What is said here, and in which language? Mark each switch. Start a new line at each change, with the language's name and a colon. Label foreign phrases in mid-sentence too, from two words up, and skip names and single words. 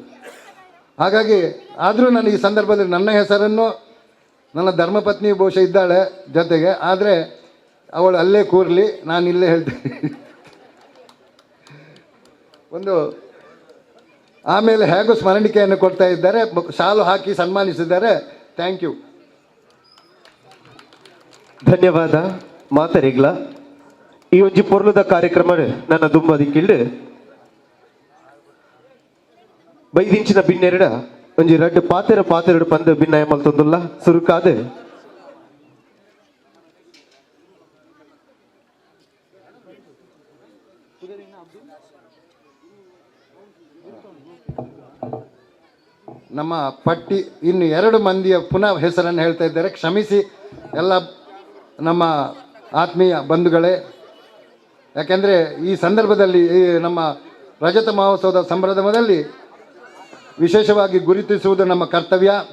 Kannada: ಹಾಗಾಗಿ ಆದರೂ ನಾನು ಈ ಸಂದರ್ಭದಲ್ಲಿ ನನ್ನ ಹೆಸರನ್ನು ನನ್ನ ಧರ್ಮಪತ್ನಿ ಬಹುಶಃ ಇದ್ದಾಳೆ ಜೊತೆಗೆ, ಆದರೆ ಅವಳು ಅಲ್ಲೇ ಕೂರಲಿ, ನಾನು ಇಲ್ಲೇ ಹೇಳ್ತೀನಿ. ಒಂದು ಆಮೇಲೆ ಹೇಗೂ ಸ್ಮರಣಿಕೆಯನ್ನು ಕೊಡ್ತಾ ಇದ್ದಾರೆ, ಶಾಲು ಹಾಕಿ ಸನ್ಮಾನಿಸಿದ್ದಾರೆ.
English: Thank you.
Tulu: ಧನ್ಯವಾದ ಮಾತರಿಗ್ಲ. ಈ ಒಂಜಿ ಪೊರ್ಲುದ ಕಾರ್ಯಕ್ರಮ ನನ್ನ ದುಂಬದಿಕ್ಕಿಲ್ಡು ಬೈದಿಂಚಿನ ಬಿನ್ನೆರಡ ಒಂಜಿ ರಡ್ಡು ಪಾತೆರಡು ಪಂದ ಭಿನ್ನಾಯ ಮಲ್ತೊಂದುಲ್ಲ ಸುರುಕಾದ
Kannada: ನಮ್ಮ ಪಟ್ಟಿ ಇನ್ನು 2 ಮಂದಿಯ ಪುನಃ ಹೆಸರನ್ನು ಹೇಳ್ತಾ ಇದ್ದಾರೆ, ಕ್ಷಮಿಸಿ ಎಲ್ಲ ನಮ್ಮ ಆತ್ಮೀಯ ಬಂಧುಗಳೇ. ಯಾಕೆಂದರೆ ಈ ಸಂದರ್ಭದಲ್ಲಿ ಈ ನಮ್ಮ ರಜತ ಮಹೋತ್ಸವದ ಸಂಭ್ರಮದಲ್ಲಿ ವಿಶೇಷವಾಗಿ ಗುರುತಿಸುವುದು ನಮ್ಮ ಕರ್ತವ್ಯ.